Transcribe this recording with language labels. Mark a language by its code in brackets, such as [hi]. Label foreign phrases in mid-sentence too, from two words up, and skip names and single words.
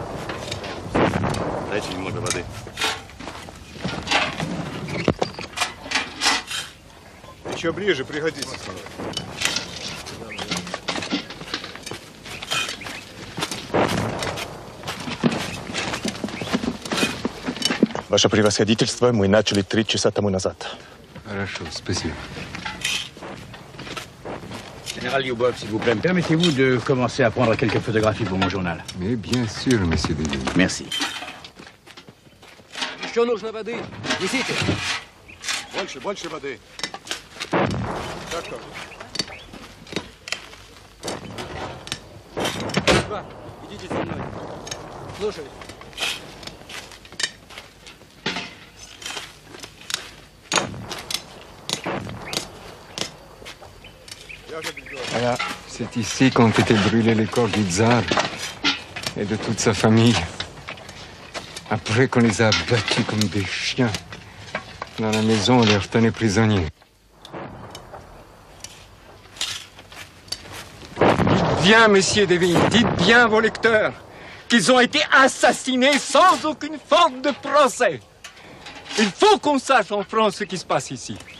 [ru] Дайте немного воды. Еще ближе, пригодится. Ваше превосходительство, мы начали 3 часа тому назад. Хорошо, спасибо. [fr] Général Lyubov, s'il vous plaît, permettez-vous de commencer à prendre quelques photographies pour mon journal? Mais bien sûr, monsieur Devine. Merci. [ru] Еще нужно воды. Несите. Больше воды. Так тоже. Идите со мной. Слушай. [fr] Voilà, c'est ici qu'ont été brûlés les corps du tsar et de toute sa famille. Après qu'on les a battus comme des chiens, dans la maison, on les retenait prisonniers. Dites bien, messieurs Devine, dites bien à vos lecteurs qu'ils ont été assassinés sans aucune forme de procès. Il faut qu'on sache en France ce qui se passe ici.